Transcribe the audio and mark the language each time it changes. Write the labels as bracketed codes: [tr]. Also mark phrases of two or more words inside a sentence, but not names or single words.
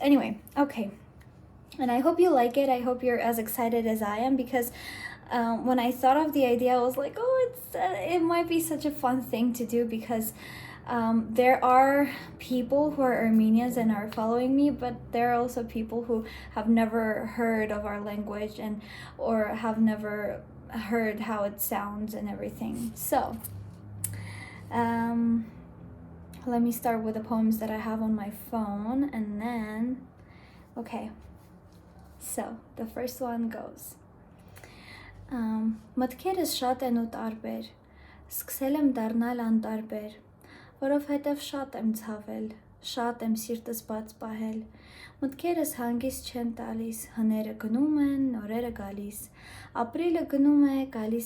[en] Anyway, okay, and I hope you like it. I hope you're as excited as I am, because when I thought of the idea, I was like, oh, it might be such a fun thing to do, because there are people who are Armenians and are following me, but there are also people who have never heard of our language and or have never heard how it sounds and everything. So let me start with the poems that I have on my phone, and then okay, so the first one goes. [hy] Մտքերս շատ են ու տարբեր, սկսել եմ դառնալ անտարբեր, որովհետև շատ եմ ցավել, շատ եմ սիրտս բաց պահել, մտքերս հանգիստ չեն տալիս, հները գնում են, նորերը գալիս, ապրիլը գնում է, գալիս